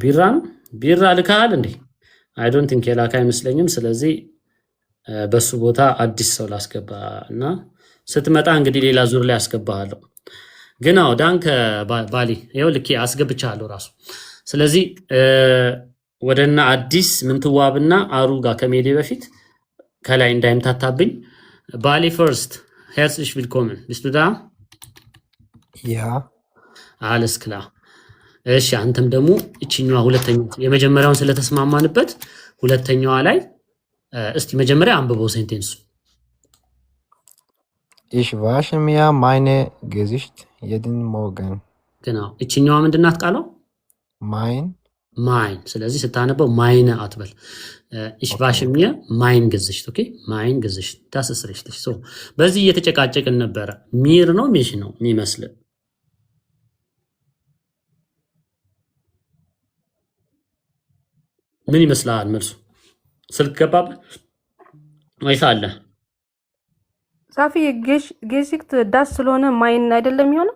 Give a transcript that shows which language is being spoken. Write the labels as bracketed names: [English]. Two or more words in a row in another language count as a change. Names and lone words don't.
[Amharic] ቢራ ነው። ቢራ ልካል እንዴ? [English] I don't think [Amharic] የላካ አይመስለኝም። ስለዚህ በሱ ቦታ አዲስ ሰው ላስገባ እና ስትመጣ እንግዲህ ሌላ ዙር ላይ አስገባሃለሁ። ግን አዎ ዳንከ ባሊ ይኸው ልኬ አስገብቻለሁ ራሱ። ስለዚህ ወደና አዲስ ምንትዋብና አሩ ጋር ከመሄዴ በፊት ከላይ እንዳይምታታብኝ ባሊ ፈርስት [German] herzlich willkommen bist du da? Ja alles klar [Amharic] እሺ አንተም ደግሞ እቺኛዋ ሁለተኛው የመጀመሪያውን ስለተስማማንበት ሁለተኛዋ ላይ እስቲ መጀመሪያ አንብበው ሴንቴንሱ። [German] Ich wasche mir meine Gesicht jeden Morgen. [Amharic] genau እቺኛዋ ምንድናት ቃሏ? ማይን። ስለዚህ ስታነበው ማይነ አትበል። [German] ich wasche mir mein Gesicht [Amharic] ኦኬ [German] mein Gesicht das ist richtig so [Amharic] በዚህ እየተጨቃጨቅን ነበረ። ሚር ነው ሚሽ ነው የሚመስል? ምን ይመስላል መልሱ? ስልክ ገባበት ወይስ አለ? ሳፊ ጌሲክት ዳስ ስለሆነ ማይን አይደለም የሚሆነው?